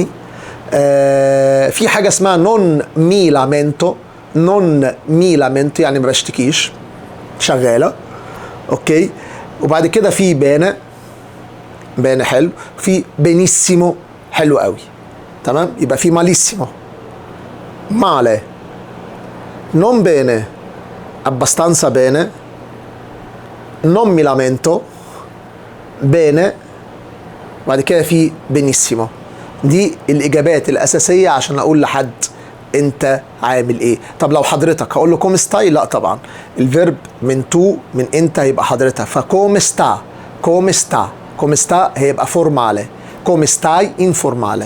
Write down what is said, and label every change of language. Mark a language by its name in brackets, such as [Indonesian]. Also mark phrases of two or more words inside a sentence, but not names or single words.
[Arabic] في حاجه اسمها [Italian] non mi lamento [Arabic] يعني ما بشتكيش، شغاله. اوكي، وبعد كده في بينه حلو، في بينيسيمو حلو قوي. تمام، يبقى في ماليسيمو، ماله، [Italian] non bene, abbastanza bene, non mi lamento, bene، [Arabic] وبعد كده في benissimo. دي الإجابات الأساسية عشان أقول لحد أنت عامل إيه. طب لو حضرتك هقول له [Italian] come stai? [Arabic] لا طبعا، الفيرب من تو، من أنت هيبقى حضرتك، [Italian] come sta [Arabic] هيبقى فورمالي، [Italian] come stai [Arabic] انفورمالي.